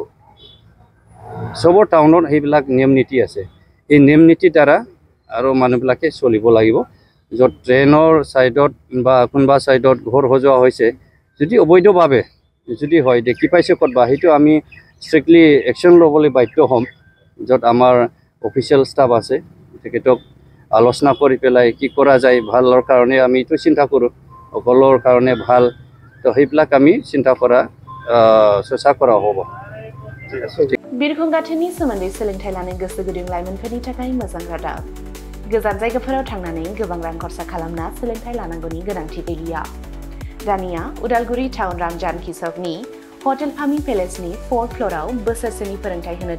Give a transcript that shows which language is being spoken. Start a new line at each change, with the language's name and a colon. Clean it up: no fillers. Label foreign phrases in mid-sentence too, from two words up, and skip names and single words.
Assamese: চবৰ টাউনত সেইবিলাক নিয়ম নীতি আছে এই নিয়ম নীতিৰ দ্বাৰা আৰু মানুহবিলাকে চলিব লাগিব য'ত ট্ৰেইনৰ ছাইডত বা কোনোবা ছাইডত ঘৰ সজোৱা হৈছে যদি অবৈধভাৱে যদি হয় দেখি পাইছে ক'তবা সেইটো আমি
English: strictly action
Assamese: ল'বলৈ বাধ্য হ'ম য'ত আমাৰ
English: official staff
Assamese: আছে তেখেতক আলোচনা কৰি পেলাই কি কৰা যায় ভালৰ কাৰণে আমি এইটো চিন্তা কৰোঁ সকলৰ কাৰণে ভাল তো সেইবিলাক আমি চিন্তা কৰা চেষ্টা কৰা হ'ব
Bodo: बिरखं गाथोननि सोमोन्दै सोलोंथाइ लानो गोसो गुदुं लाइमोनफोरनि थाखाय मोजां रादाब गोजान जायगाफोराव थांनानै गोबां रां खरसा खालामना सोलोंथाइ लानांगौनि गोनांथि गैलिया दानिया उदालगुरि टाउन रामजानकि सकनि हटेल फामी पेलेसनि 4th फ्ल'राव बोसोरसेनि फोरोंथाइ होनो